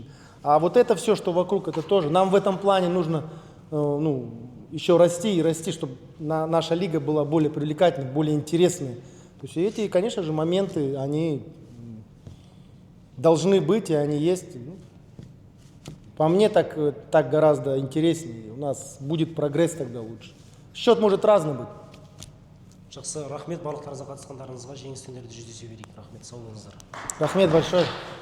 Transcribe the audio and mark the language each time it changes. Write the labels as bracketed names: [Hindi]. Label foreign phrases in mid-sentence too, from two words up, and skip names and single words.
[Russian] А вот это все, что вокруг, это тоже. Нам в этом плане нужно, ну, еще расти и расти, чтобы наша лига была более привлекательной, более интересной. То есть эти, конечно же, моменты, они должны быть, и они есть. Ну, по мне так гораздо интереснее. У нас будет прогресс тогда лучше. Счет может разный быть. [Kazakh] Жақсы, рахмет барлықтарыңызға қатысқандарыңызға, жеңіс күндерде жүздесе берейік. Рахмет, сау болыңыздар. Рахмет большое.